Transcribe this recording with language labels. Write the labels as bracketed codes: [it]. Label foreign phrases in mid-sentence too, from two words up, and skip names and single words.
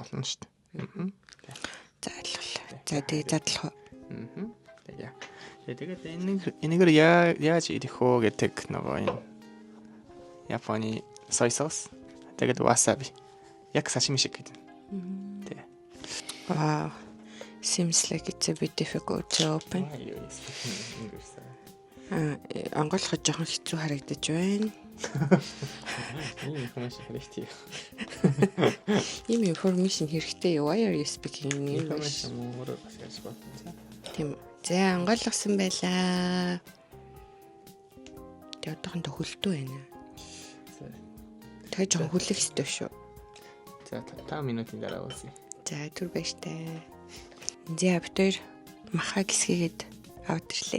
[mn] Болно шүү дээ. За ойлголоо. За тэгээ задлах уу. Тэгээд энэгээр яаж идэх вэ гэдэг нөгөө энэ Японы [en] soy sauce. [mn] Тэгээд wasabi. Яг сашими шиг гэдэг. Тэгээ. [en] Wow. Seems like it's a bit difficult to open. [mn] Анголоход жоохон хэцүү харагдаж байна. Ийм information хэрэгтэй. [en] Why are you speaking in English? [mn] Тийм. За анголгосон байлаа. Тэгээ одоохондоо хөлтөө байна. Тэгээ жоохон хүлэх ёстой шүү. За 5 минутын дараа үсэ. За түр байж таа. За битэр маха гисгээд авдрлээ.